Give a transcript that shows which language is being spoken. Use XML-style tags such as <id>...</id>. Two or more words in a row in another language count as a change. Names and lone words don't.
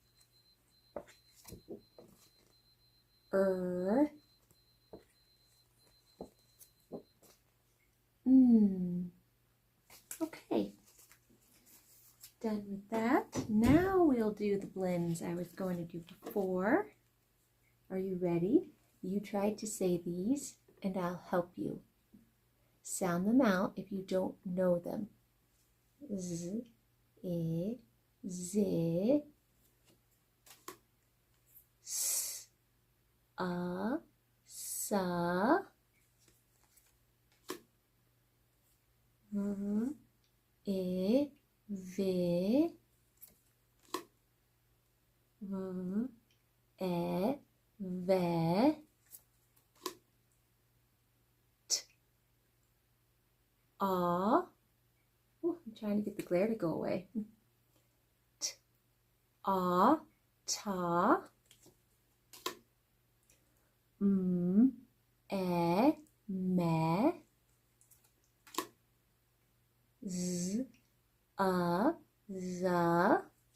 <en>Okay. Done with that. Now we'll do the blends I was going to do before. Are you ready? You try to say these and I'll help you. Sound them out if you don't know them. Z, E, Z, S, A, Sa, V, E, V, V, E, V, T, A. Oh, I'm trying to get the glare to go away. T, A, Ta, M, E, Me, Z, A, za,</en>